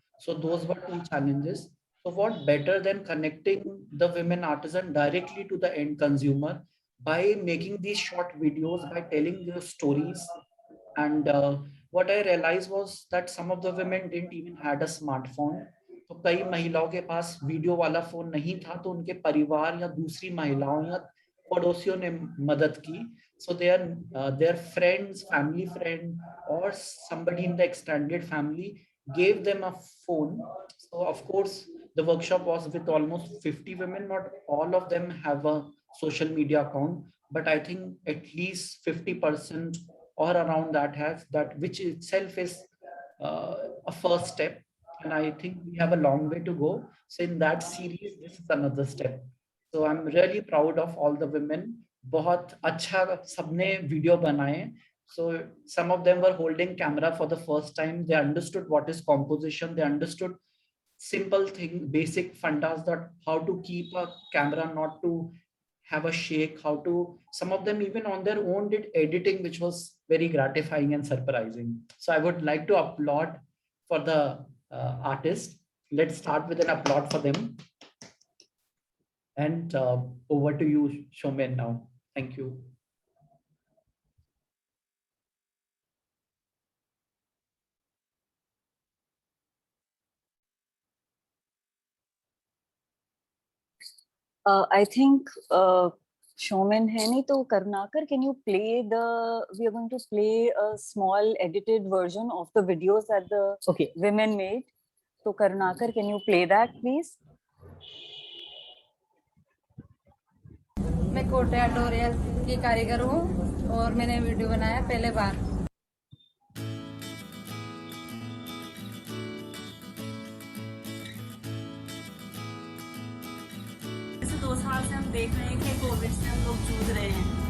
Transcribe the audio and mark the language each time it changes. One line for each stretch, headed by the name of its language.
English: So those were two challenges. So what better than connecting the women artisan directly to the end consumer by making these short videos, by telling their stories. And what I realized was that some of the women didn't even had a smartphone.
Hindi: तो कई महिलाओं के पास video वाला phone नहीं था, तो उनके परिवार या दूसरी महिलाओं या पड़ोसियों ने मदद की.
English: So their friends, family friend, or somebody in the extended family gave them a phone. So of course, the workshop was with almost 50 women. Not all of them have a social media account, but I think at least 50% or around that have that, which itself is a first step. And I think we have a long way to go. So in that series, this is another step. So I'm really proud of all the women.
Hindi: बहुत अच्छा सबने video बनाए.
English: So some of them were holding camera for the first time. They understood what is composition. They understood simple thing, basic fundas, that how to keep a camera not to have a shake, how to, some of them even on their own did editing, which was very gratifying and surprising. So I would like to applaud for the artist. Let's start with an applaud for them. And over to you, Shomen, now. Thank you. I think Shomen
Hindi: है नहीं तो
English: Karnakar, can you play we are going to play a small edited version of the videos that the women made. So Karnakar, can you play that please?
Hindi: मैं कोटा डोरिया की कारीगर हूँ और मैंने video बनाया पहले बार. जैसे 2 साल से हम देख रहे हैं कि कोविड से हम लोग जूझ रहे हैं.